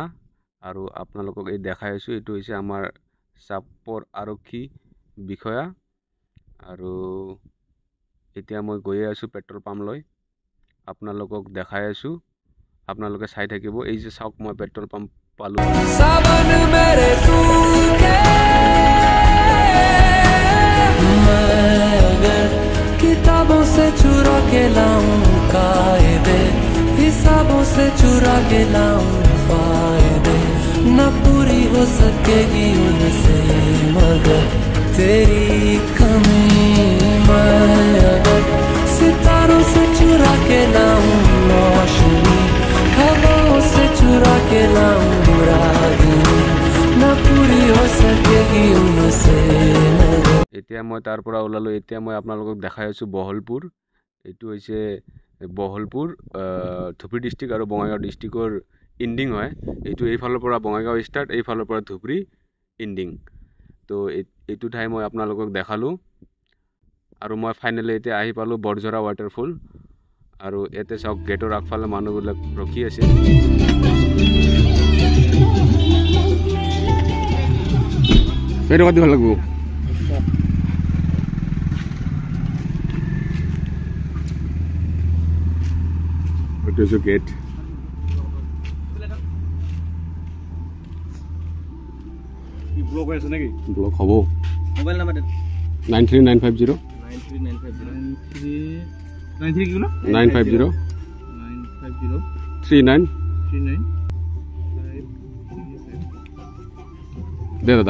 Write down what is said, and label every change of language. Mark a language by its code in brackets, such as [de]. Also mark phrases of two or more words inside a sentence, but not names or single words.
[as] আৰু আপোনালোকক এই দেখাই আছোঁ, এইটো হৈছে আমাৰ চাপৰ আৰক্ষী বিষয়া। আৰু এতিয়া মই গৈয়ে আছোঁ পেট্ৰল পাম্পলৈ, আপোনালোকক দেখাই আছোঁ, আপোনালোকে চাই থাকিব। এই যে চাওক মই পেট্ৰল পাম্প পালোঁ। [hi] किताबों से चुरा के लाऊं कायदे, हिसाबों से चुरा के लाऊं फायदे, न पूरी हो सकेगी उनसे मगर तेरी कमी। मैं अगर सितारों से चुरा के लाऊं रोशनी, हवाओं से चुरा के लाऊं बुरादनी, न पूरी हो सकेगी उनसे मगर। [as] এতিয়া মই তাৰ পৰা ওলালোঁ। এতিয়া মই আপোনালোকক দেখাই আছোঁ বহলপুৰ। এইটো হৈছে বহলপুৰ ধুবুৰী ডিষ্ট্ৰিক্ট আৰু বঙাইগাঁও ডিষ্ট্ৰিক্টৰ ইণ্ডিং হয়। এইটো এইফালৰ পৰা বঙাইগাঁও ষ্টাৰ্ট, এইফালৰ পৰা ধুবুৰী ইণ্ডিং। তো এইটো ঠাই মই আপোনালোকক দেখালোঁ আৰু মই ফাইনেলি এতিয়া আহি পালোঁ বৰঝৰা ৱাটাৰফল। আৰু ইয়াতে চাওক গেটৰ আগফালে মানুহবিলাক ৰখি আছে। এইটো কাটি ভাল লাগিব। [en] It is a gate. [as] ব্লক হৈ আছে নেকি? ব্লক হ'ব। [en] mobile number [as] 93950 93950 কি ক'লা? 950 39 দে দাদা।